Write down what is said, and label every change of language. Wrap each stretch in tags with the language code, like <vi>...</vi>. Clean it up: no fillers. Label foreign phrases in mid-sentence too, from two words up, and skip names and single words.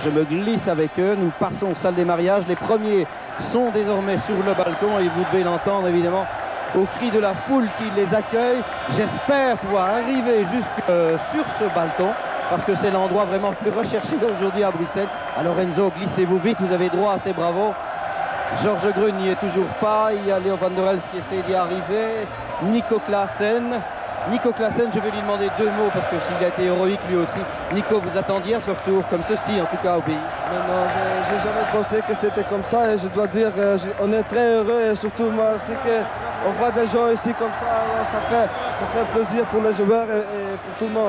<fr>Je me glisse avec eux, nous passons aux salles des mariages. Les premiers sont désormais sur le balcon et vous devez l'entendre évidemment au cri de la foule qui les accueille. J'espère pouvoir arriver jusque sur ce balcon parce que c'est l'endroit vraiment le plus recherché aujourd'hui à Bruxelles. Alors Enzo, glissez-vous vite, vous avez droit à ces bravos. Georges Grune n'y est toujours pas, il y a Léo van der Elst qui essaie d'y arriver. Nico Klaassen, je vais lui demander 2 mots parce que s'il a été héroïque lui aussi. Nico, vous attendiez à ce retour comme ceci en tout cas au pays? Non, j'ai jamais pensé que c'était comme ça et je dois dire on est très heureux et surtout moi aussi qu'on voit des gens ici comme ça, ça fait plaisir pour les joueurs et pour tout le monde.</fr>